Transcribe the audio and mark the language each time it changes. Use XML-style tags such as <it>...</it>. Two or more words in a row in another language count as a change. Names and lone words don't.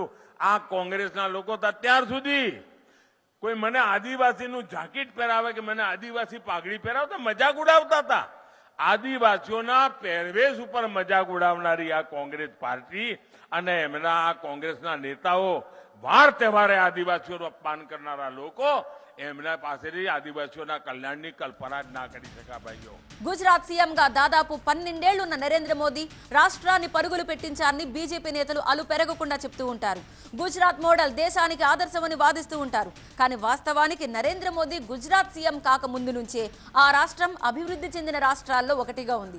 <gu>આ કોંગ્રેસના લોકો તો અત્યાર સુધી કોઈ મને આદિવાસીનું જાકીટ પહેરાવે કે મને આદિવાસી પાઘડી પહેરાવે તો મજાક ઉડાવતા હતા. આદિવાસીઓના પહેરવેશ ઉપર મજાક ઉડાવનારી આ કોંગ્રેસ પાર્ટી અને એમના આ કોંગ્રેસના નેતાઓ વાર તહેવારે આદિવાસીઓનું અપમાન કરનારા લોકો એમના પાસેથી આદિવાસીઓના કલ્યાણની કલ્પના જ ના કરી શકા ભાઈઓ.</gu> <te>గుజరాత్ సీఎంగా దాదాపు 12 ఏళ్లున్న నరేంద్ర మోదీ రాష్ట్రాన్ని పరుగులు పెట్టించారని బీజేపీ నేతలు అలు పెరగకుండా చెప్తూ ఉంటారు. గుజరాత్ మోడల్ దేశానికి ఆదర్శమని వాదిస్తూ ఉంటారు. కానీ వాస్తవానికి నరేంద్ర మోదీ గుజరాత్ సీఎం కాక ముందు నుంచే ఆ రాష్ట్రం అభివృద్ధి చెందిన రాష్ట్రాల్లో ఒకటిగా ఉంది.</te>